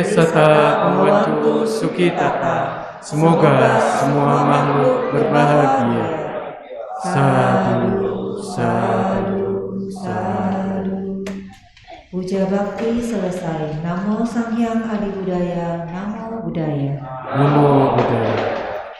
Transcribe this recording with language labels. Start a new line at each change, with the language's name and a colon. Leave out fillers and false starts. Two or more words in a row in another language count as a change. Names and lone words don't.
Indonesian: beserta pembantu Sukitata. Semoga semua makhluk berbahagia.
Pali: Sadu, sadu, sadu.
Indonesian: Puja bakti selesai.
Pali: Namo Sang Hyang Adi Budaya. Namo Buddhaya. Namo Buddhaya.